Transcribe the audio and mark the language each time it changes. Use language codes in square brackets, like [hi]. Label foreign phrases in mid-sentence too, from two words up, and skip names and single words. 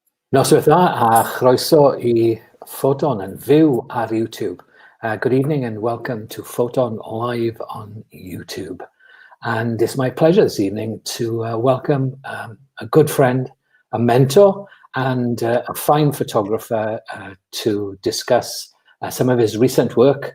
[cy] Noswaith dda a chroeso I Ffoton yn fyw ar YouTube. [en] Good evening and welcome to Ffoton live on YouTube. And it's my pleasure this evening to welcome a good friend, a mentor, and a fine photographer to discuss some of his recent work.